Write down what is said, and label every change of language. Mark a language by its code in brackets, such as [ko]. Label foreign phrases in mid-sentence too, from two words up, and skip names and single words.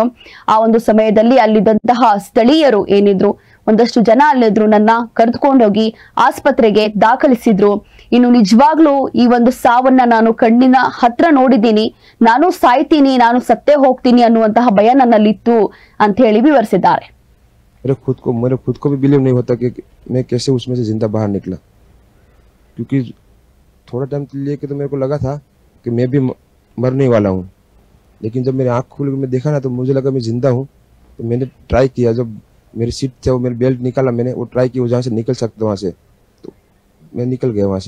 [kn] ಆ ಒಂದು ಸಮಯದಲ್ಲಿ ಅಲ್ಲಿದ್ದಂತಹ ಸ್ಥಳೀಯರು ಏನಿದ್ರು, ಒಂದಷ್ಟು ಜನ ಅಲ್ಲಿದ್ರು, ನನ್ನ ಕರೆದುಕೊಂಡೋಗಿ ಆಸ್ಪತ್ರೆಗೆ ದಾಖಲಿಸಿದ್ರು. ಇನ್ನು ನಿಜವಾಗ್ಲೂ ಈ ಒಂದು ಸಾವನ್ನ ನಾನು ಕಣ್ಣಿನ ಹತ್ರ ನೋಡಿದ್ದೀನಿ. ನಾನು ಸಾಯ್ತೀನಿ, ನಾನು ಸತ್ತೇ ಹೋಗ್ತೀನಿ ಅನ್ನುವಂತಹ ಭಯ ನನ್ನಲ್ಲಿತ್ತು ಅಂತ ಹೇಳಿ ವಿವರಿಸಿದ್ದಾರೆ. [hi] मेरे खुद को भी बिलीव नहीं होता कि मैं कैसे उसमें से जिंदा बाहर निकला, क्योंकि थोड़ा टाइम लेके तो मेरे को लगा था कि मैं भी मरने वाला हूँ, लेकिन जब मेरी आँख खुल के मैं देखा ना तो मुझे लगा मैं जिंदा हूँ. तो मैंने ट्राई किया, जब मेरी सीट थे वो मेरी बेल्ट निकाला मैंने, वो ट्राई किया जहाँ से निकल सकते वहाँ से, तो मैं निकल गया वहाँ से.